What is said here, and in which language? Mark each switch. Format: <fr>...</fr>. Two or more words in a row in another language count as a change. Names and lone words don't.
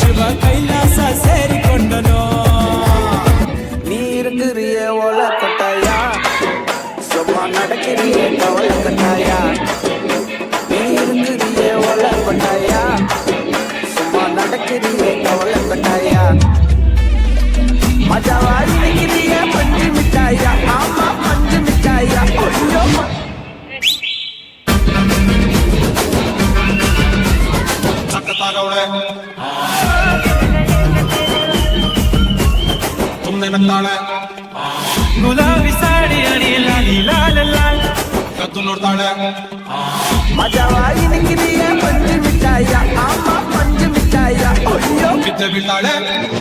<kn>ಕೈಲಾಸ ಸೇರಿಕೊಂಡನು</kn> <ta>நீருக்குரிய ஓல கொட்டாயா சும்மா நடக்கிறிய கவல கட்டாயா நீருக்குரிய ஓல கொட்டாயா சும்மா நடக்கிறிய கவல கட்டாயா மஜாவா இருக்கிறிய பஞ்சு மிட்டாயா ஆமா பஞ்சு மிட்டாயா ஐயோ</ta> <kn>ಸಕ್ಕತ್ತಾಗವಳೆ ಸುಮ್ಮನೆ ನಗ್ತಾಳೆ ಗುಲಾಬಿ ಸಾಡಿ ಅಡಿ ಲಾಲಿ ಲಾಲ ಲಾಲ್ ಕದ್ದು ನೋಡ್ತಾಳೆ</kn> <ta>மஜாவா இருக்கிறிய பஞ்சு மிட்டாயா ஆமா பஞ்சு மிட்டாயா ஐயோ</ta> <kn>ಬಿದ್ದೆ ಬೀಳ್ತಾಳೆ</kn>